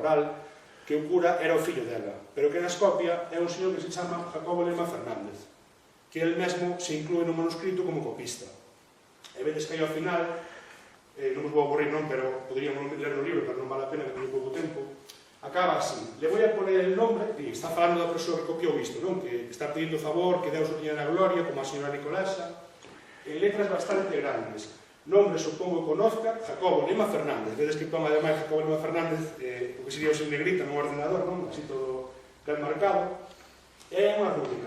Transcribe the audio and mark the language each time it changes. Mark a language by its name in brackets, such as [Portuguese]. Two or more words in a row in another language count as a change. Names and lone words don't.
[Galician] Oral, que o cura era o fillo dela, pero que nas copia é un señor que se chama Jacobo Lema Fernández. que el mesmo se inclúe no manuscrito como copista. E vedes que aí ao final, non vos vou aburrir non, pero poderíamos ler no libro, pero non vale a pena que teño pouco tempo, acaba así: [Spanish] le voy a poner el nombre, [Galician] e está falando da persoa que copiou isto, non? Que está pedindo favor, que Deus o teña na gloria, como a señora Nicolasa, en letras bastante grandes. [Spanish] Nombre, supongo, conozca, [Galician] Jacobo Lema Fernández. Vedes que toma ademais Jacobo Lema Fernández, o que sería o seu negrita no ordenador, non? Así todo ben marcado. É unha rúbrica.